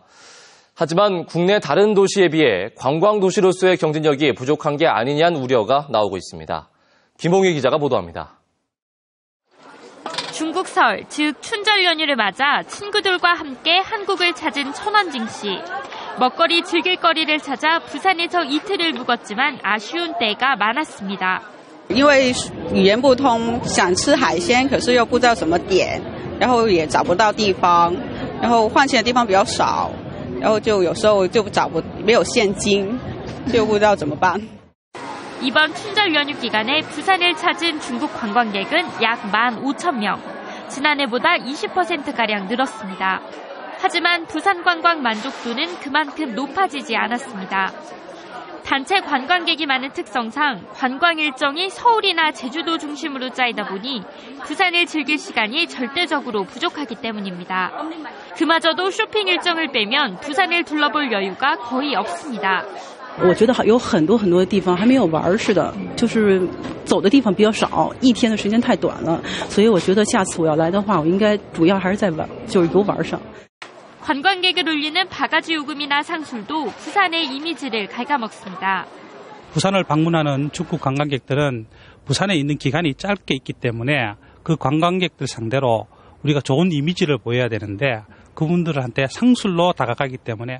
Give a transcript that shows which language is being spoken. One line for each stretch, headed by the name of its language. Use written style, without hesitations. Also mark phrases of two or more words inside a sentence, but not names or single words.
Korean: 하지만 국내 다른 도시에 비해 관광 도시로서의 경쟁력이 부족한 게 아니냐는 우려가 나오고 있습니다. 김홍희 기자가 보도합니다. 중국 설, 즉 춘절 연휴를 맞아 친구들과 함께 한국을 찾은 천원징 씨. 먹거리 즐길 거리를 찾아 부산에서 이틀을 묵었지만 아쉬운 때가 많았습니다.
Chinese: 因为语言不通，想吃海鲜，可是又不知道怎么点，然后也找不到地方，然后换钱的地方比较少，然后就有时候就没有现金，就不知道怎么办。
Korean: 이번 춘절 연휴 기간에 부산을 찾은 중국 관광객은 약 15,000명. 지난해보다 20%가량 늘었습니다. 하지만 부산 관광 만족도는 그만큼 높아지지 않았습니다. 단체 관광객이 많은 특성상 관광 일정이 서울이나 제주도 중심으로 짜이다 보니 부산을 즐길 시간이 절대적으로 부족하기 때문입니다. 그마저도 쇼핑 일정을 빼면 부산을 둘러볼 여유가 거의 없습니다.
Chinese: 我觉得有很多的地方还没有玩似的，就是走的地方比较少，一天的时间太短了，所以我觉得下次我要来的话，我应该主要还是在玩，就是游玩上。
Korean: 관광객을 울리는 바가지 요금이나 상술도 부산의 이미지를 갉아먹습니다. 부산을 방문하는 중국 관광객들은 부산에 있는 기간이 짧게 있기 때문에 그 관광객들 상대로 우리가 좋은 이미지를 보여야 되는데 그분들한테 상술로 다가가기 때문에